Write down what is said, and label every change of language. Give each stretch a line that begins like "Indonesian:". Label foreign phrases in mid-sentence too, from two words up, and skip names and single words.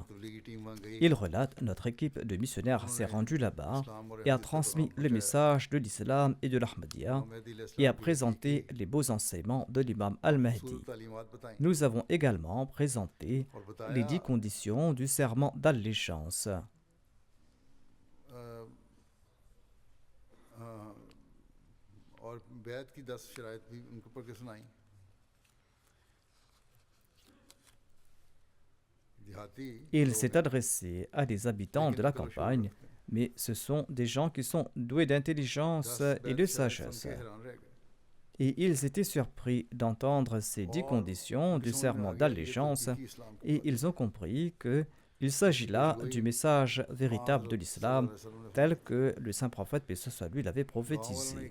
French: Il relate: notre équipe de missionnaires s'est rendue là-bas et a transmis le message de l'islam et de l'Ahmadiyya et a présenté les beaux enseignements de l'imam Al-Mahdi. Nous avons également présenté les 10 conditions du serment d'allégeance.
Urdu: اور بیعت کی 10 شرائط بھی ان کو پڑھ کے سنائی.
French: Il s'est adressé à des habitants de la campagne, mais ce sont des gens qui sont doués d'intelligence et de sagesse. Et ils étaient surpris d'entendre ces 10 conditions du serment d'allégeance et ils ont compris qu'il s'agit là du message véritable de l'islam tel que le saint prophète, paix soit lui, l'avait prophétisé.